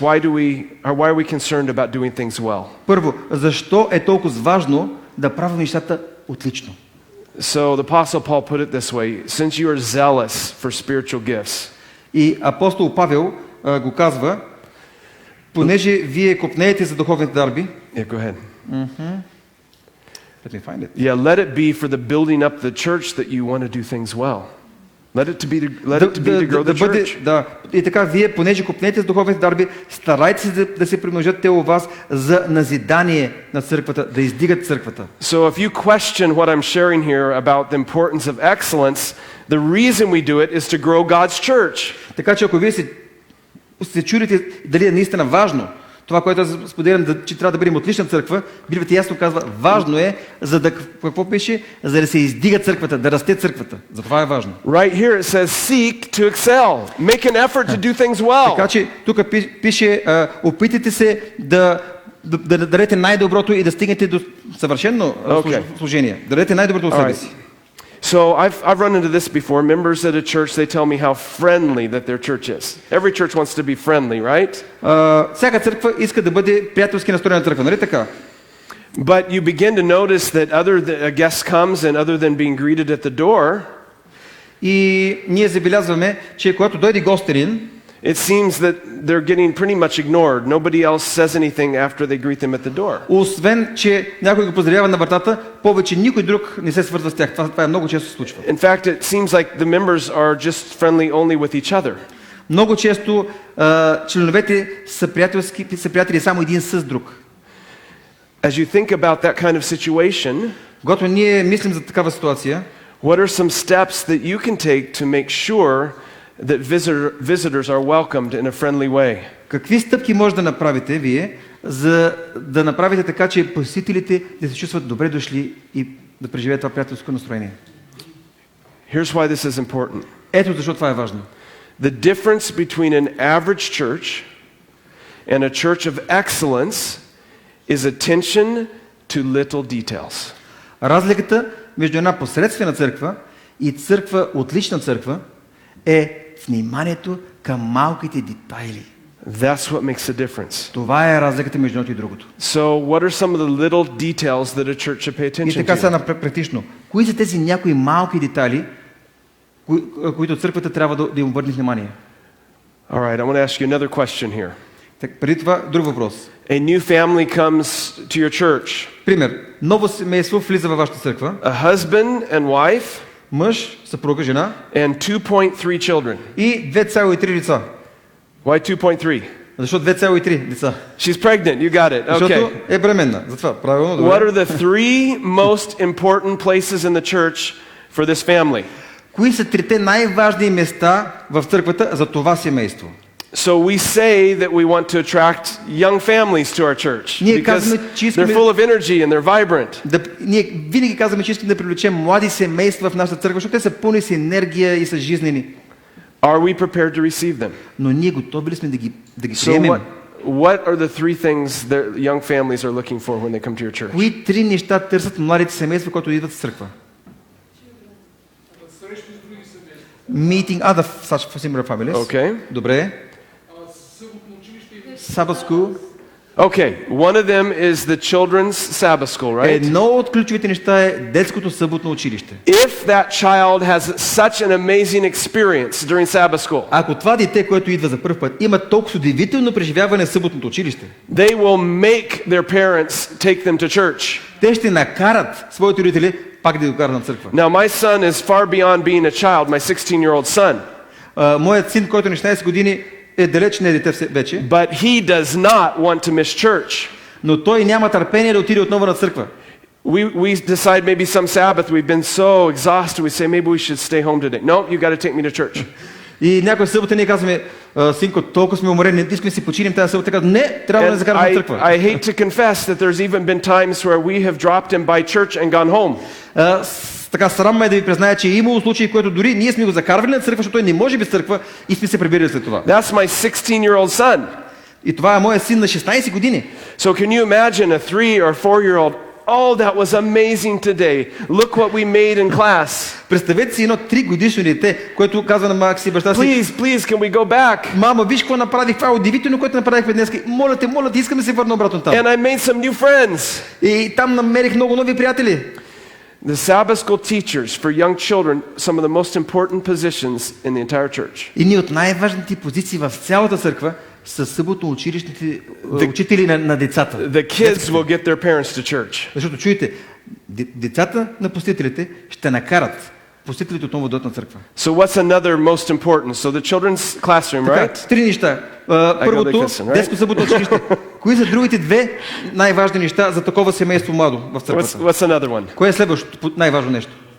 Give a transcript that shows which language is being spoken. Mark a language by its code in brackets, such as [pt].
[en] Why are we concerned about doing things well? [bg] първо, защо е толкова важно да правим нещата отлично? [en] So the Apostle Paul put it this way, since you are zealous for spiritual gifts. [bg] И апостол Павел го казва, понеже вие копнеете за духовните дарби. [en] Yeah, go ahead. Let me find it. Yeah, let it be for the building up the church that you want to do things well. Let it be to grow the church. [bg] Да. И така, вие, понеже копнете с духовните дарби, старайте се да се примножат те у вас за назидание на църквата, да издигат църквата. [en] So if you question what I'm sharing here about the importance of excellence, the reason we do it is to grow God's church. [bg] Така че ако вие се чудите дали е наистина важно, това, което аз споделям, че трябва да бъдем отлична църква, Библията ясно казва, важно е, за да, какво пише? За да се издига църквата, да расте църквата. Затова е важно. [en] Right here it says seek to excel. Make an effort to do things well. [bg] Така че тук пише, опитайте се да дадете най-доброто и да стигнете до съвършено служение. Да дадете най-доброто от себе си. [en] So I've run into this before. Members at a church, they tell me how friendly that their church is. Every church wants to be friendly, right? [bg] Всяка църква иска да бъде приятелски настроена църква, нали така? [en] But you begin to notice that a guest comes and other than being greeted at the door, [bg] и ние забелязваме, че когато дойде гостерин, [en] it seems that they're getting pretty much ignored. Nobody else says anything after they greet them at the door. [bg] Освен, че някой го поздравява на вратата, повече никой друг не се свързва с тях. Това много често се случва. [en] In fact, it seems like the members are just friendly only with each other. [bg] Много често членовете са приятели само един с друг. [en] As you think about that kind of situation, [bg] Когато ние мислим за такава ситуация, [en] what are some steps that you can take to make sure that visitors are welcomed in a friendly way? [bg] какви стъпки може да направите вие, за да направите така, че посетителите да се чувстват добре дошли и да преживее това приятелско настроение. [en] Here's why this is important. [bg] Ето защо това е важно. [en] The difference between an average church and a church of excellence is attention to little details. [bg] Разликата между една посредствена църква и църква, отлична църква, е вниманието към малките детайли. [en] That's what makes a difference. [bg] Това е разликата между едното и другото. [en] So, what are some of the little details that a church should pay [bg] И [en] attention [bg] така сега [en] to? [bg] практично. Кои са тези някои малки детайли, които църквата трябва да им обърне внимание? [en] All right, I want to ask you another question here. [bg] Так, преди това, друг въпрос. [en] A new family comes to your church. [bg] Пример. Ново семейство влиза във вашата църква. [en] A husband and wife [bg] Мъж, съпруга, жена [en] and 2.3 children. [bg] и 2,3 деца. [en] Why 2.3? [bg] Защо 2,3 деца? [en] She's pregnant. You got it. [bg] Защото [en] Okay. [bg] е бременна. Затова, правилно, [en] What [bg] добре. [en] are the three most important places in the church for this family? [bg] Кои са трите най-важни места в църквата за това семейство? [en] So we say that we want to attract young families to our church [bg] Ние [en] because [bg] казваме, че [en] they're [bg] искаме [en] full of energy and they're vibrant. [bg] ние винаги казваме, че искаме да привлечем млади семейства в нашата църква, защото те са пълни с енергия и са жизнени. [en] Are we prepared to receive them? [bg] Но ние готови ли сме да ги [en] So [bg] приемем? [en] what are the three things that young families are looking for when they come to your church? [bg] Кои три неща търсят младите семейства, които идват в църква? [en] Meeting other such similar families. Okay. [bg] Добре. [en] Sabbath school. Okay, one of them is the children's Sabbath school, right? [bg] Едно от ключовите неща е детското съботно училище. [en] If that child has such an amazing experience during Sabbath school, [bg] Ако това дете, което идва за първ път, има толкова удивително преживяване в съботното училище, [en] they will make their parents take them to church. [bg] те ще накарат своите родители пак да го карат на църква. [en] Now, my son is far beyond being a child, my 16-year-old son. [bg] Моят син, който на 16 години е далеч не е дете вече, [en] But he does not want to miss church. [bg] но той няма търпение да отиде отново на църква. [en] We decide maybe some Sabbath we've been so exhausted we say maybe we should stay home today. No, you got to take me to church. [bg] И някоя събота ние казваме, синко, толкова сме уморени, не искаме да си починем тази събота. Казваме, не, трябва да [en] And [bg] закараме на църква. [en] I hate to confess that there's even been times where we have dropped him by church and gone home. [bg] Така срам ме да ви призная, че е имало случаи, в които дори ние сме го закарвали на църква, защото той не може без църква и сме се прибирали след това. [en] That's my 16-year-old son. [bg] И това е моят син на 16 години. [en] So can you imagine a 3 or 4-year-old? Oh, that was amazing today. Look what we made in class. [bg] Представете си едно 3 годишно дете, което казва на майка си и баща си: [en] Please, can we go back? [bg] Мама, виж какво направих, това е удивително, което направихме днес. Моля те, искам да се върна обратно там. [en] And I made some new friends. [bg] И там намерих много нови приятели. [en] The Sabbath school teachers for young children, some of the most important positions in the entire church. [bg] И ние от най-важните позиции в цялата църква са съботно училищните учители на децата. [en] The kids will get their parents to church. [bg] Защото чуете, децата на посетителите ще накарат посетителите отново да дойдат на църква. [en] So what's another most important? So the children's classroom, right? [bg] Три неща. Първото, детско съботно училище. Кои са другите две най-важни неща за такова семейство младо в църквата? [en] What's another one? [bg] Кое е следващото най-важно нещо?